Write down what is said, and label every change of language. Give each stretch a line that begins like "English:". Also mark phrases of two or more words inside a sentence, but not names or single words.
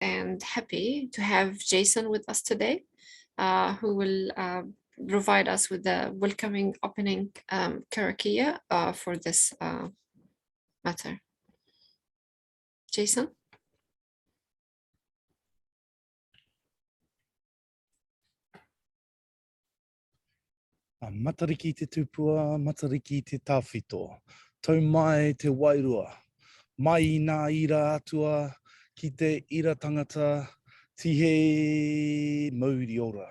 English: and happy to have Jason with us today, who will provide us with the welcoming opening karakia for this matter. Jason?
Māori: Matariki te tupua, matariki te tawhito, tau mai te wairua, mai nā ira atua, ki te ira tangata, tihe mauri ora.